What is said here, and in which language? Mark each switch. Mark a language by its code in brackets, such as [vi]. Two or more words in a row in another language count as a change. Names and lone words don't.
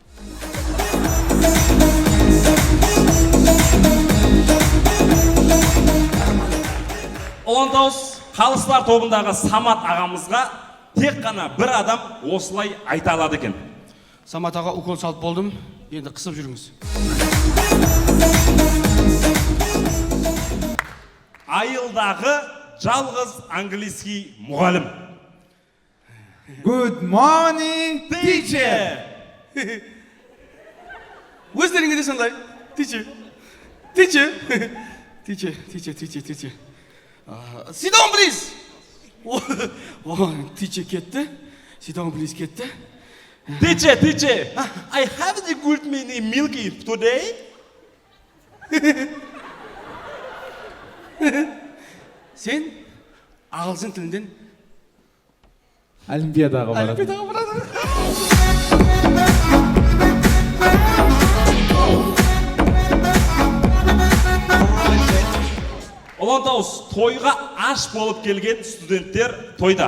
[kk] Ұлан тауыз қалыстар тобындағы Самат ағамызға тек қана бір адам осылай айта алады екен. Самат аға укол салып болдым. Енді қысып жүріңіз. Айылдағы жалғыз английский мұғалім. [en] Good morning, Teacher! [kk] Өздеріңе де сондай. [en] Teacher. Teacher. Teacher, teacher, teacher, teacher. Sit down, please. Teacher кетті. Sit down, please кетті. Teacher, I have the good many milky today. [kk] Сен ағылшын тілінден Олимпиадаға барады. олимпиадаға барады. Ұлантауыз, тойға аш болып келген студенттер тойда.